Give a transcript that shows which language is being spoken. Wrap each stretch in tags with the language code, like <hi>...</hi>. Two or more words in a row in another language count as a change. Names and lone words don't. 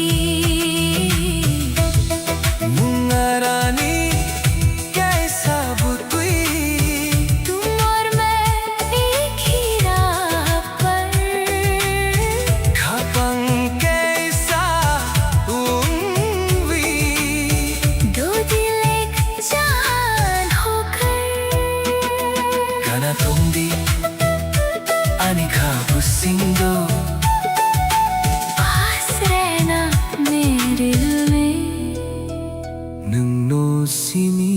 <trp>मुंगारानी कैसा बुतुई</trp> <hi>तुम और मैं एक ही राह पर</hi> <trp>खपंग कैसा उम्वी</trp> <hi>दो दिल एक जान होकर</hi> <trp>Kana tundi ani kabusindo</trp> <hi>पास रहना मेरे दिल में</hi> <trp>nung no simi</trp>